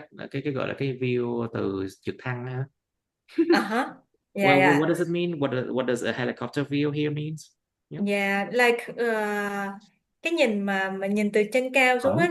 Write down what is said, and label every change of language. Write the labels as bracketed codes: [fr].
[vi] Cái gọi là cái view từ trực thăng ha. [en] Uh-huh. Yeah, Well, yeah. what does it mean? What does a helicopter view here means? Yeah, like [vi] cái nhìn mà nhìn từ trên cao xuống á